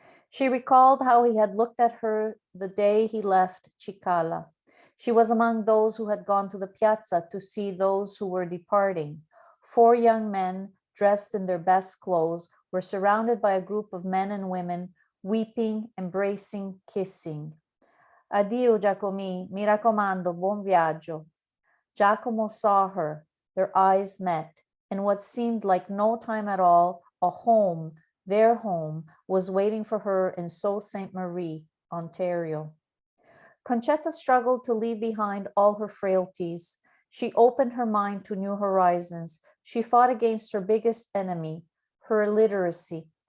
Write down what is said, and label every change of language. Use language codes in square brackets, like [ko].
[en] She recalled how he had looked at her the day he left Cicala. She was among those who had gone to the piazza to see those who were departing. 4 young men, dressed in their best clothes, were surrounded by a group of men and women, weeping, embracing, kissing. [it] Addio, Giacomi, mi raccomando, buon viaggio. [en] Giacomo saw her. Their eyes met. In what seemed like no time at all, a home, their home, was waiting for her in Sault Ste. Marie, Ontario. Concetta struggled to leave behind all her frailties. She opened her mind to new horizons. She fought against her biggest enemy, her illiteracy.